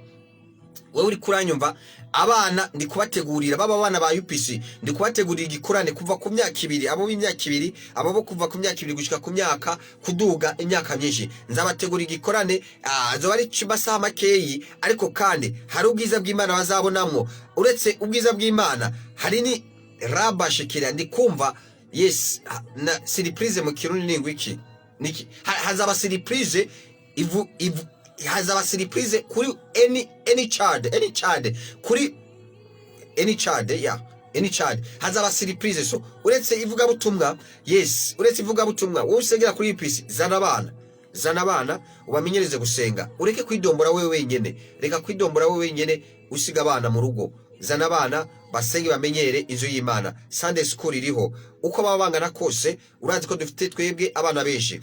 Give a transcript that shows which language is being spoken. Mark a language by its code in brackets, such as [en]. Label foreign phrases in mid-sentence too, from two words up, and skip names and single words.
[rn] Wewe uri kuranyumva, abana ndi kubategurira, baba bana ba UPC ndi kubategurira igikorane kuva ku myaka 2, abo b'imyaka 2, abo kuva ku myaka 2 gushika ku myaka kuduga imyaka myinshi. Nzabategurira igikorane azo bari masaha makeyi, ariko kandi hari ubwiza bw'Imana bazabonamwo. Uretse ubwiza bw'Imana, hari ni rabashikira ndi kumva. Yes, na surprise mu Kirundi ningwiki niki hazaba surprise hazaba surprise kuri [en] any child [rn] kuri [en] any child [rn] hazaba surprise. So uretse ivuga butumwa, yes, uretse ivuga butumwa, wowe usengera kuri UPC, zana abana ubamenyereze gusenga. Ureke kwidombora wewe wenyene, reka kwidombora wewe wenyene, usiga abana mu rugo. Zana abana basenge bamenyere inzu y'Imana. [en] Sunday school [rn] iriho, uko baba bangana kose, urazi ko dufite twebwe abana benshi.